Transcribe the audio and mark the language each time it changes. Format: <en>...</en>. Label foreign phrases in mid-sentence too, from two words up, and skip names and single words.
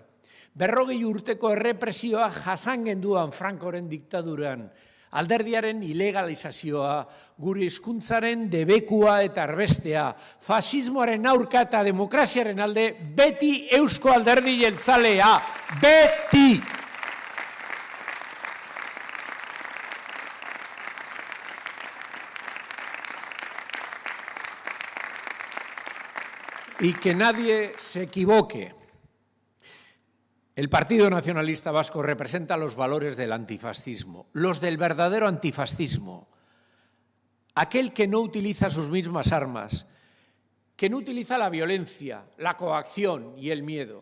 <eu>40 urteko errepresioa jasan genduan Frankoren diktaduran. Alderdiaren ilegalizazioa, gure hizkuntzaren debekua eta erbestea, fasismoaren aurka eta demokraziaren alde, beti Eusko Alderdi Jeltzalea, beti!</eu> <es>Y que nadie se equivoque. El Partido Nacionalista Vasco representa los valores del antifascismo, los del verdadero antifascismo, aquel que no utiliza sus mismas armas, que no utiliza la violencia, la coacción y el miedo.</es>